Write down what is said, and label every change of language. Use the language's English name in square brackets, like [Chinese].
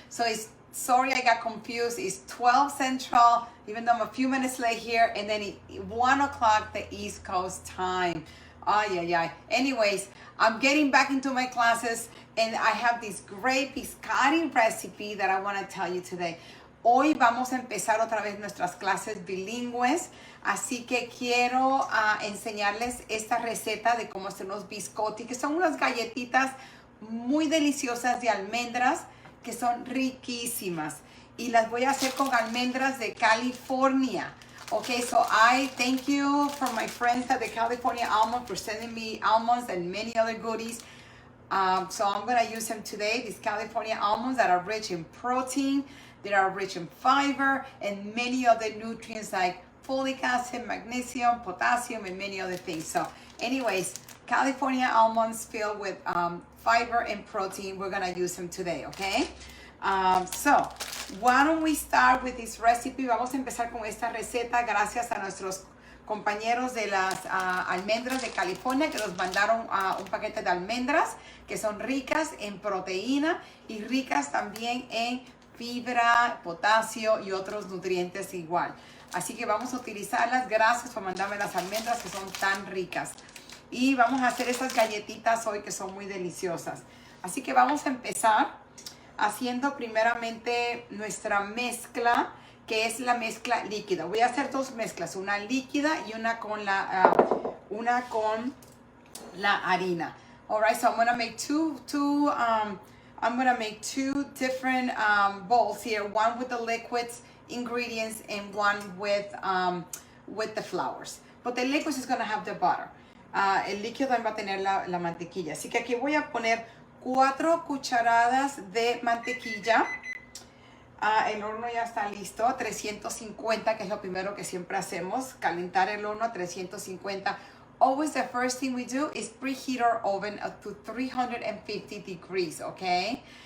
[English] So it's, sorry I got confused, it's 12 central, even though I'm a few minutes late here, and then 1 o'clock the East Coast time. Ay, ay, ay. Anyways, I'm getting back into my classes and I have this great biscotti recipe that I want to tell you today. [Spanish] Hoy vamos a empezar otra vez nuestras clases bilingües, así que quiero enseñarles esta receta de cómo hacer unos biscotti, que son unas galletitas muy deliciosas de almendras, que son riquísimas. Y las voy a hacer con almendras de California. [English] Okay, so I thank you for my friends at the California Almond for sending me almonds and many other goodies. So I'm going to use them today, these California almonds that are rich in protein, that are rich in fiber, and many other nutrients like folic acid, magnesium, potassium, and many other things. So anyways, California almonds filled with fiber and protein, we're going to use them today, okay? So why don't we start with this recipe? [Spanish] Vamos a empezar con esta receta gracias a nuestros compañeros de las almendras de California que nos mandaron un paquete de almendras que son ricas en proteína y ricas también en fibra, potasio y otros nutrientes igual. Así que vamos a utilizarlas. Gracias por mandarme las almendras que son tan ricas. Y vamos a hacer esas galletitas hoy que son muy deliciosas. Así que vamos a empezar haciendo primeramente nuestra mezcla, que es la mezcla líquida. Voy a hacer dos mezclas, una líquida y una con la harina. [English] All right, so I'm gonna make two different bowls here. One with the liquids ingredients and one with the flours. But the liquids is gonna have the butter. [Spanish] El líquido va a tener la mantequilla. Así que aquí voy a poner 4 cucharadas de mantequilla. El horno ya está listo, 350, que es lo primero que siempre hacemos, calentar el horno a 350. [English] Always the first thing we do is preheat our oven up to 350 degrees, okay?